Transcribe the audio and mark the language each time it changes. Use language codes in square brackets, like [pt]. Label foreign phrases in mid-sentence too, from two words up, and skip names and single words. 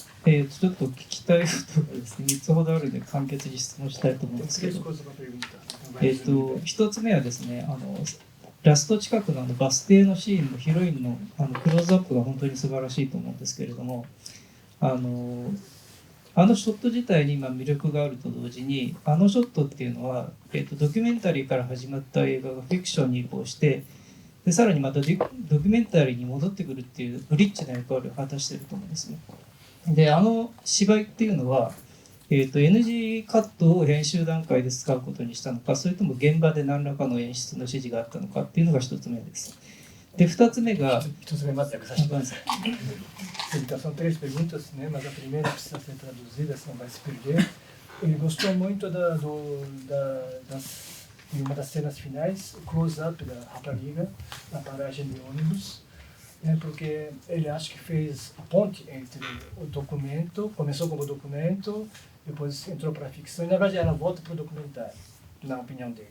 [ja] ちょっと聞きたいことがですね、3つほどあるので簡潔に質問したいと思うんですけ [pt] Três [ja] ど、 [pt] coisas para perguntar. [ja] 1 つ目はですね、ラスト近くのバス停のシーンのヒロインのクローズアップが本当に素晴らしいと思うんですけれども、あのショット自体に今魅力があると同時に、ショットっていうのは、ドキュメンタリーから始まった映画がフィクションに移行して、でさらにまたドキュメンタリーに戻ってくるっていうブリッジな役割を果たしていると思うんですね。で、芝居っていうのは、NG カットを編集段階で使うことにしたのか、それとも現場で何らかの演出の指示があったのかっていうのが1つ目です。で、2つ目が、一つ目まず訳させてください。 [pt] Então, são três perguntas, né? Mas a primeira precisa ser traduzida, senão vai se perder. Ele gostou muito de uma das cenas finais, o close-up da rapariga na paragem de ônibus, né? Porque ele acha que fez a ponte entre o documento, começou como documento, depois entrou para a ficção, e na verdade ela volta para o documentário, na opinião dele.